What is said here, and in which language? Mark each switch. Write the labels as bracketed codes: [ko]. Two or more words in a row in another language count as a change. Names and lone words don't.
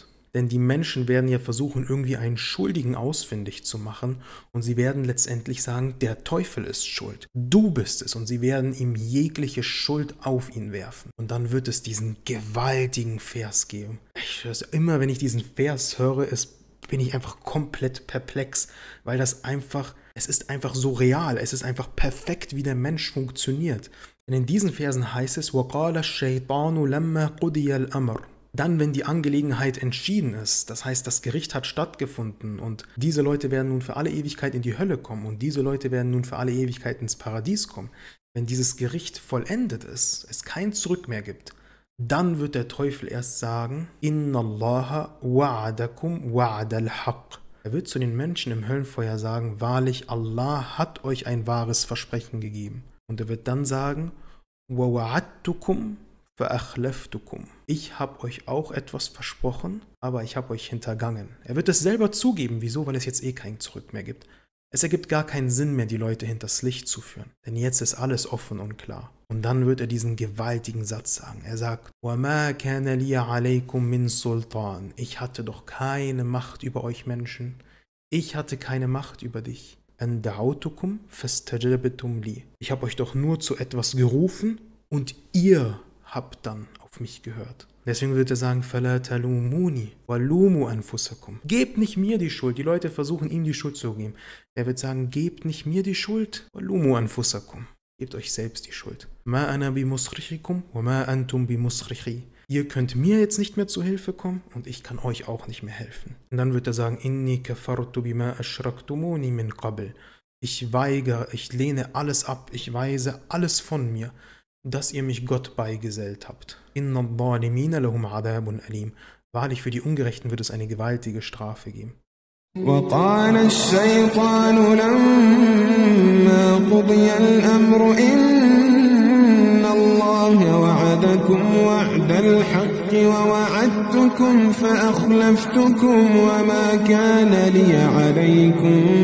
[de] Denn die Menschen werden ja versuchen, irgendwie einen Schuldigen ausfindig zu machen und sie werden letztendlich sagen, der Teufel ist schuld, du bist es, und sie werden ihm jegliche Schuld auf ihn werfen. Und dann wird es diesen gewaltigen Vers geben. Immer wenn ich diesen Vers höre, bin ich einfach komplett perplex, weil es ist einfach so real, es ist einfach perfekt, wie der Mensch funktioniert. Denn in diesen Versen heißt es, [ar] وَقَالَ الشَّيْطَانُ لَمَّا قُضِيَ الْأَمْرُ. [de] Dann, wenn die Angelegenheit entschieden ist, das heißt, das Gericht hat stattgefunden und diese Leute werden nun für alle Ewigkeit in die Hölle kommen und diese Leute werden nun für alle Ewigkeit ins Paradies kommen. Wenn dieses Gericht vollendet ist, es kein Zurück mehr gibt, dann wird der Teufel erst sagen, [ar] إن الله وعدكم وعد الحق. [de] Er wird zu den Menschen im Höllenfeuer sagen, wahrlich, Allah hat euch ein wahres Versprechen gegeben. Und er wird dann sagen, [ar] ووعدتكم فأخلفتكم. [de] Ich habe euch auch etwas versprochen, aber ich habe euch hintergangen. Er wird es selber zugeben. Wieso? Weil es jetzt eh kein Zurück mehr gibt. Es ergibt gar keinen Sinn mehr, die Leute hinters Licht zu führen. Denn jetzt ist alles offen und klar. Und dann wird er diesen gewaltigen Satz sagen. Er sagt, [ar] وَمَا كَانَ لِيَ عَلَيْكُم مِّن سُلْطَانٍ. [de] Ich hatte doch keine Macht über euch Menschen. Ich hatte keine Macht über dich. [ar] أَن دَعَوْتُكُمْ فَاسْتَجَبْتُمْ لِي. [de] Ich habe euch doch nur zu etwas gerufen und ihr habt dann auf mich gehört. Deswegen wird er sagen, [ar] فَلَا تَلُومُونِي وَلُومُوا أَنفُسَكُمْ. [de] Gebt nicht mir die Schuld. Die Leute versuchen, ihm die Schuld zu geben. Er wird sagen, gebt nicht mir die Schuld. [ar] وَلُومُوا أَنفُسَكُمْ. [de] Gebt euch selbst die Schuld. [ar] مَا أَنَا بِمُصْرِخِكُمْ وَمَا أَنْتُمْ بِمُصْرِخِي. [de] Ihr könnt mir jetzt nicht mehr zu Hilfe kommen und ich kann euch auch nicht mehr helfen. Und dann wird er sagen, [ar] إِنِّي كَفَرْتُ بِمَا أَشْرَكْتُمُونِي مِنْ قَبْلِ. [de] Ich weigere, ich lehne alles ab, ich weise alles von mir, dass ihr mich Gott beigesellt habt. [ar] إن الظالمين لهم عذاب أليم. [de] Wahrlich, für die Ungerechten wird es eine gewaltige Strafe geben. [ar] وقال الشيطان لما قضي الأمر إن الله وعدكم وعد الحق ووعدتكم فأخلفتكم وما كان لي عليكم